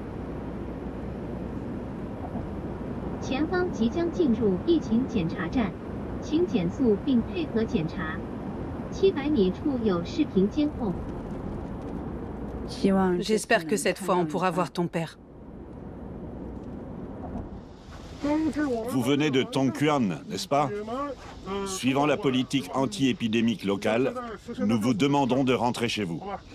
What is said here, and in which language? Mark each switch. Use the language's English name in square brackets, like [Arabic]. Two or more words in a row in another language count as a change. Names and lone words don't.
[Chinese] 前方即将进入疫情检查站，请减速并配合检查。700米处有视频监控。 [French] J'espère que cette fois on pourra voir ton père. Vous venez de Tongquan, n'est-ce pas? Suivant la politique anti-épidémique locale, nous vous demandons de rentrer chez vous.